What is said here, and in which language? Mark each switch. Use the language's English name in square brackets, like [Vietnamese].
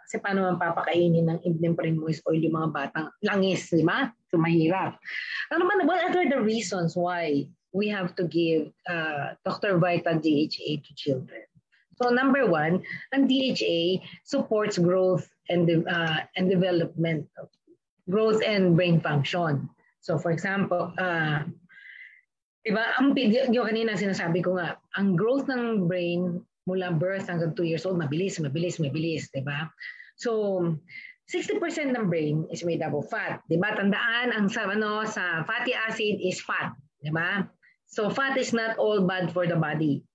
[Filipino] Kasi paano man papakainin ng evening primrose oil yung mga batang langis, di ba? So mahirap. [English] What are the reasons why we have to give Dr. Vita DHA to children? So number 1, ang DHA supports growth and development, growth and brain function. [Filipino] So for example, diba, yung kanina sinasabi ko nga, ang growth ng brain mula birth hanggang 2 years old, mabilis, diba? [English] So 60% ng brain is made up of fat. [Filipino] Diba? Tandaan, ang sa [English] fatty acid is fat. [Filipino] Diba? [English] So fat is not all bad for the body.